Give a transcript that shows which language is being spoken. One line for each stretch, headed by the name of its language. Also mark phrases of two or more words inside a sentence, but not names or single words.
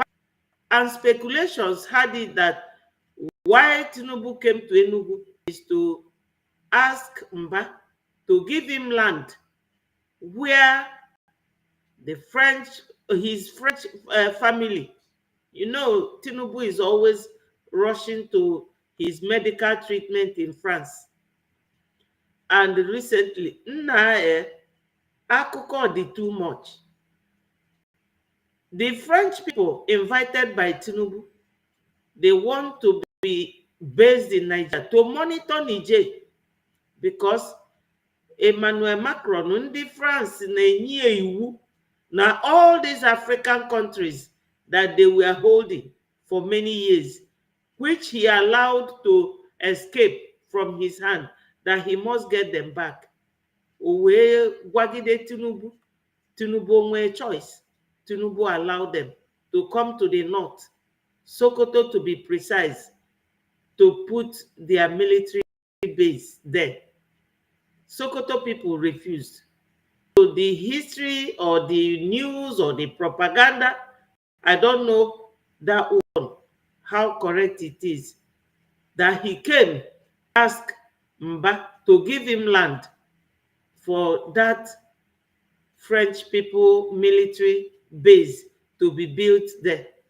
English: And speculations had it that why Tinubu came to Enugu is to ask Mba to give him land where the his French family, you know, Tinubu is always rushing to his medical treatment in France. And recently,
Igbo: akụkọ dị
English: too much. The French people invited by Tinubu, they want to be based in Nigeria to monitor Niger because Emmanuel Macron
Igbo: ndị France na-enye iwu na
English: all these African countries that they were holding for many years, which he allowed to escape from his hand, that he must get them back.
Igbo: O wee gwagide Tinubu, Tinubu onwe choice.
English: Tinubu allowed them to come to the north, Sokoto to be precise, to put their military base there. Sokoto people refused. So the history or the news or the propaganda, I don't know that one, how correct it is, that he came, ask Mba to give him land for that French people military base to be built there.